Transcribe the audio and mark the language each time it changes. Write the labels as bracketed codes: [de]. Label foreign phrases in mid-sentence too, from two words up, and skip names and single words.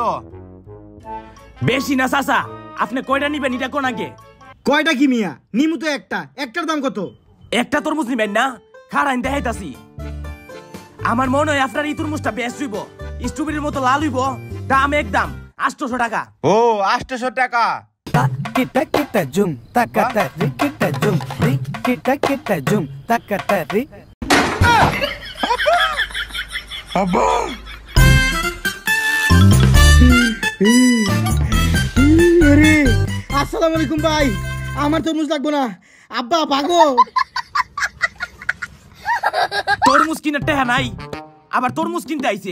[bn] বেশি না চাচা, আপনি কয়টা নিবেন এটা কোন আগে? কয়টা কি মিয়া, নিমু তো একটার দাম কত? একটা তরমুজ নিবেন না, খারাইন দেখাইতাছি। আমার মনে হয় আপনার এই তরমুজটা বেশ হইব, স্ট্রবেরির মতো লাল হইব। দাম একদম 800 টাকা। ও, 800 টাকা। kita kita jum takata ri kita jum ri kita jum takata ri আব্বা, আরে [ar] السلام عليكم [bn] ভাই, আমার তরমুজ লাগবে না। আব্বা ভাগো। তরমুজ কিনে টেহা নাই, আবার তরমুজ কিনতে আইছে।